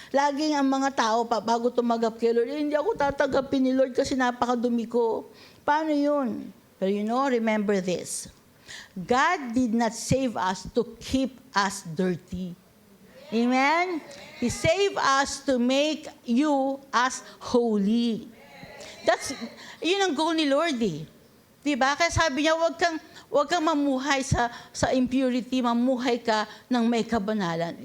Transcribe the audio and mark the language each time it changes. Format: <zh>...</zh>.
<tl>Laging ang mga tao, bago tumagap kay Lord, hindi ako tatanggapin ni Lord kasi napakadumi ko. Paano yun? Pero</tl> <en>remember this. God did not save us to keep us dirty. Amen? He saved us to make you as holy.</en> <tl>Yun ang goal ni Lord Diba? Kaya sabi niya, wag kang mamuhay sa impurity, mamuhay ka ng may kabanalan.</tl>